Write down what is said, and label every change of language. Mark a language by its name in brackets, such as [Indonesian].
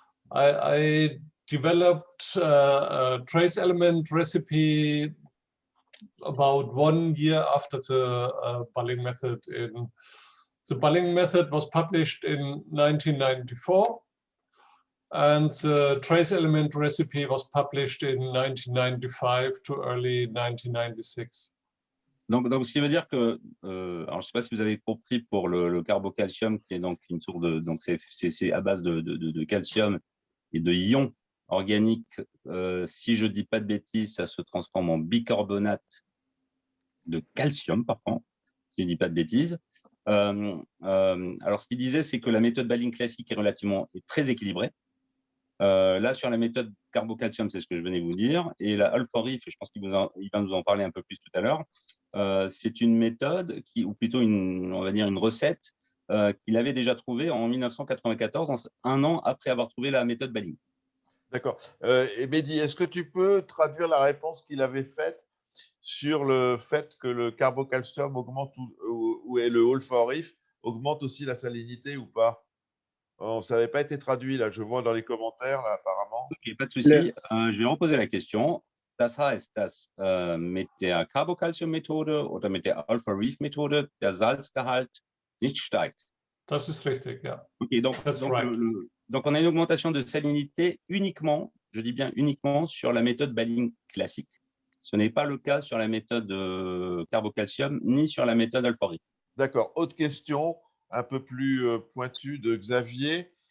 [English] I developed a trace element recipe about 1 year after the Balling method. The Balling method was published in 1994. And the trace element recipe was published in 1995 to early 1996. [French] Donc ce qui veut dire que, alors je ne sais pas si vous avez compris pour le carbocalcium, qui est donc une source de, donc c'est à base de calcium et de ions organiques, si je ne dis pas de bêtises, ça se transforme en bicarbonate de calcium, par contre, si je ne dis pas de bêtises. Alors, ce qu'il disait, c'est que la méthode Balling classique est très équilibrée. Là, sur la méthode carbocalcium, c'est ce que je venais vous dire. Et la Alpha-Rif, je pense qu'il va nous en parler un peu plus tout à l'heure, c'est une méthode, ou plutôt on va dire une recette, qu'il avait déjà trouvée en 1994, un an après avoir trouvé la méthode Balling. D'accord. Et Mehdi, est-ce que tu peux traduire la réponse qu'il avait faite sur le fait que le carbocalcium augmente ou le Alpha-Rif augmente aussi la salinité ou pas? Ça n'avait pas été traduit, là. Je vois dans les commentaires, là, apparemment. Ok, pas de souci. Je vais reposer la question. [German] Das heißt, dass mit der Carbocalcium-Methode oder mit der Alpha-Reef-Methode der Salzgehalt nicht steigt. Das ist richtig, ja. [French] Ok, donc on a une augmentation de salinité uniquement, je dis bien uniquement, sur la méthode Balling classique. Ce n'est pas le cas sur la méthode carbocalcium ni sur la méthode Alpha-Reef. D'accord. Autre question, un peu plus pointue de Xavier.